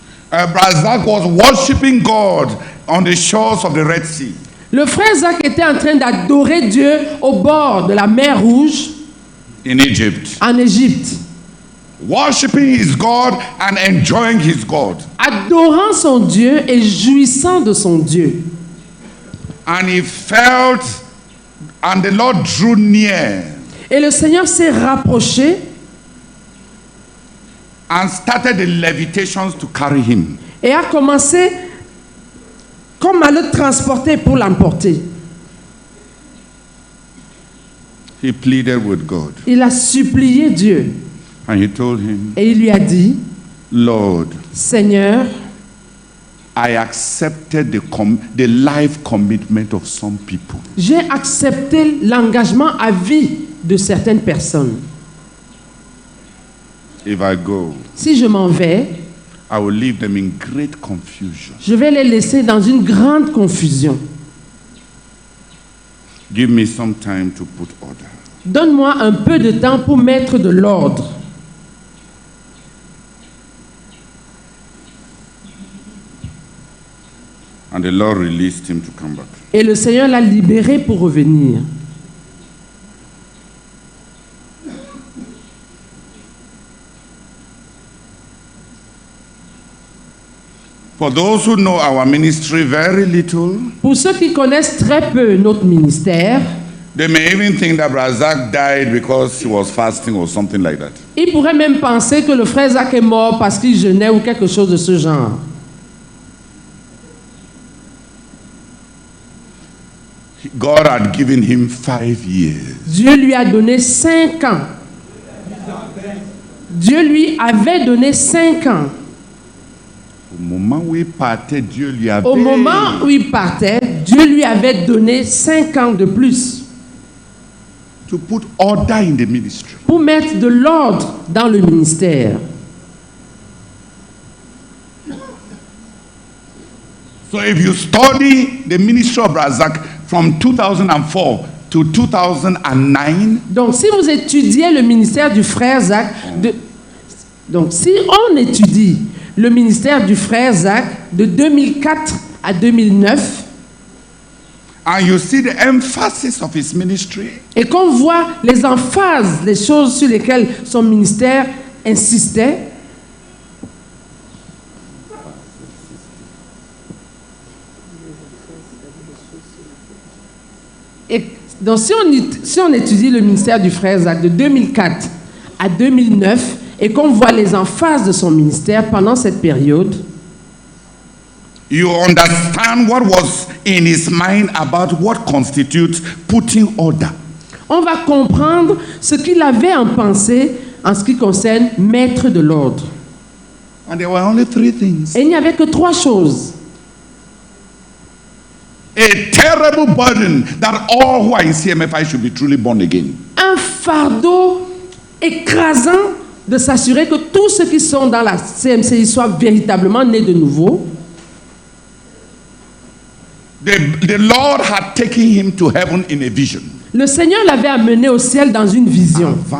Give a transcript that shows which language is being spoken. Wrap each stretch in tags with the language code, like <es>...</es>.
<en>Brother Zach was worshiping God on the shores of the Red Sea.</en> <fr>le frère Zach était en train d'adorer Dieu au bord de la mer Rouge</fr> <en>In Egypt,</en> <fr>en Égypte,</fr> <en>worshiping his God and enjoying his God.</en> <fr>adorant son Dieu et jouissant de son Dieu.</fr> <en>And he felt, and the Lord drew near</en> <fr>Et le Seigneur s'est rapproché</fr> <en>and started the levitations to carry him.</en> <fr>et a commencé comme à le transporter pour l'emporter.</fr> <en>He pleaded with God</en> <fr>Il a supplié Dieu</fr> <en>and he told him,</en> <fr>et il lui a dit,</fr> <en>Lord,</en> <fr>Seigneur,</fr> <en>I accepted the life commitment of some people.</en> <fr>j'ai accepté l'engagement à vie de certaines personnes.</fr> <en>If I go,</en> <fr>Si je m'en vais,</fr> <en>I will leave them in great confusion.</en> <fr>je vais les laisser dans une grande confusion.</fr> <en>Give me some time to put order.</en> <fr>Donne-moi un peu de temps pour mettre de l'ordre.</fr> <en>And the Lord released him to come back.</en> <fr>Et le Seigneur l'a libéré pour revenir.</fr> <en>For those who know our ministry very little,</en> <fr>Pour ceux qui connaissent très peu notre ministère,</fr> <en>they may even think that Brother Zach died because he was fasting or something like that.</en> <fr>ils pourraient même penser que le frère Zach est mort parce qu'il jeûnait ou quelque chose de ce genre.</fr> <en>God had given him 5 years.</en> <fr>Dieu lui a donné 5 ans. Dieu lui avait donné 5 ans. Au moment où il partait, Dieu lui avait... Au moment où il partait, Dieu lui avait donné 5 ans de plus</fr> <en>to put order in the ministry.</en> <fr>pour mettre de l'ordre dans le ministère.</fr> <en>So if you study the ministry of Brother Zach from 2004 to 2009,</en> <fr>Donc, si vous étudiez le ministère du frère Zach, donc si on étudie le ministère du frère Zach de 2004 à 2009,</fr> <en>and you see the emphasis of his ministry,</en> <fr>et qu'on voit les emphases, les choses sur lesquelles son ministère insistait, et donc si on étudie le ministère du frère Zach de 2004 à 2009 et qu'on voit les emphases de son ministère pendant cette période,</fr> <en>you understand what was in his mind about what constitutes putting order.</en> <fr>on va comprendre ce qu'il avait en pensée en ce qui concerne mettre de l'ordre.</fr> <en>And there were only 3 things.</en> <fr>Et il n'y avait que 3 choses.</fr> <en>A terrible burden that all who are in CMFI should be truly born again.</en> <fr>Un fardeau écrasant de s'assurer que tous ceux qui sont dans la CMCI soient véritablement nés de nouveau.</fr> <en>The Lord had taken him to heaven in a vision.</en> <fr>Le Seigneur l'avait amené au ciel dans une vision.</fr>